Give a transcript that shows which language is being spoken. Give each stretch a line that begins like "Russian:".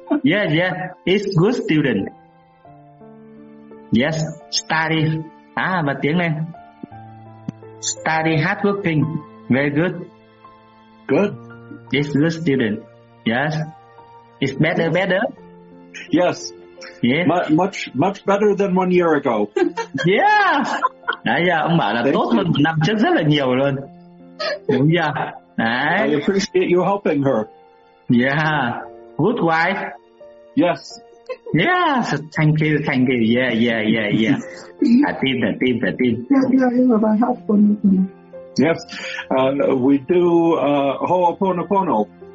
English: Yeah. It's good student. Yes, study.
Vietnamese: Mà tiếng này.
English: Study hardworking. Very good. Good. It's good student. Yes. It's better, yes. Better. Yes. Yeah. Much better than 1 year ago. Yeah.
Vietnamese: Đấy, ông bảo là thank tốt hơn năm trước rất là nhiều luôn. Đúng chưa? Đấy.
English: I appreciate you helping her. Yeah. Good wife. Yes. Yes. Thank you. Yeah. I think. Yes. We do Ho'oponopono.